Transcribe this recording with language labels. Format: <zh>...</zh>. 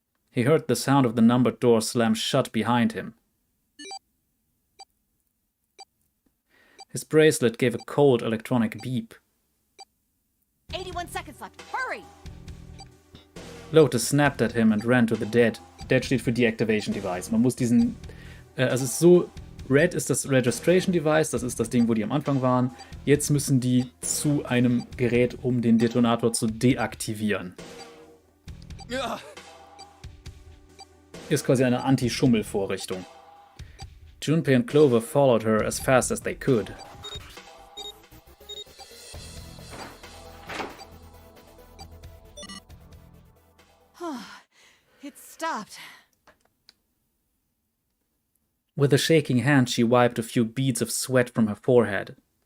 <en>He heard the sound of the numbered door slam shut behind him. His bracelet gave a cold electronic beep. 81 seconds left. Hurry! Lotus snapped at him and ran to the dead.</en> <de>Dead steht für Deactivation Device. Man muss diesen... es ist so... Red ist das Registration Device, das ist das Ding, wo die am Anfang waren. Jetzt müssen die zu einem Gerät, um den Detonator zu deaktivieren. ist quasi eine Anti-Schummel-Vorrichtung.</de> <en>Junpei and Clover followed her as fast as they could. It stopped. With a shaking hand, she wiped a few beads of sweat from her forehead.</en>